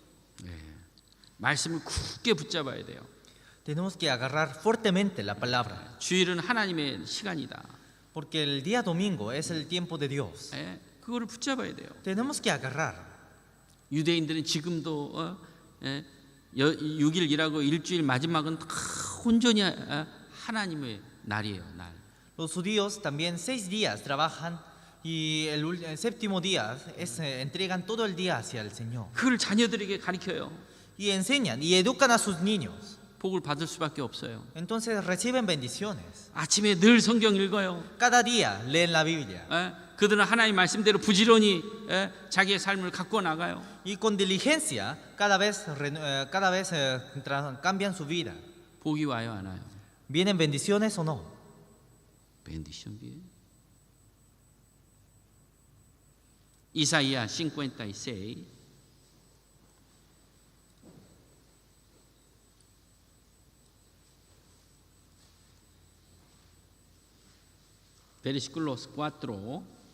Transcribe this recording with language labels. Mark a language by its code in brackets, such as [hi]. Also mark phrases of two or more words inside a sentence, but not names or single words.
[ko] 말씀을 굳게 붙잡아야 돼요. [es] Tenemos que agarrar fuertemente la palabra, [ko] 주일은 하나님의 시간이다. [es] porque el día domingo es el tiempo de Dios. [ko] 그거를 붙잡아야 돼요. [es] Tenemos que agarrar. [ko] 유대인들은 지금도 6일 일하고 일주일 마지막은 다 온전히 하나님의 날이에요. 날. [es] Los judíos también 6 días trabajan y el séptimo día entregan todo el día hacia el Señor. [ko] 그걸 자녀들에게 가르쳐요. [es] Y enseñan y educan a sus niños. [ko] 복을 받을 수밖에 없어요. [es] Entonces reciben bendiciones. [ko] 아침에 늘 성경 읽어요. [es] Cada día leen la Biblia. [ko] 그들은 하나님 말씀대로 부지런히 자기의 삶을 갖고 나가요. [es] Y con diligencia cada vez cambian su vida. [ko] 복이 와요, 안 와요? [es] ¿Vienen bendiciones o no? bendición viene. Isaías 56. Versículos 4.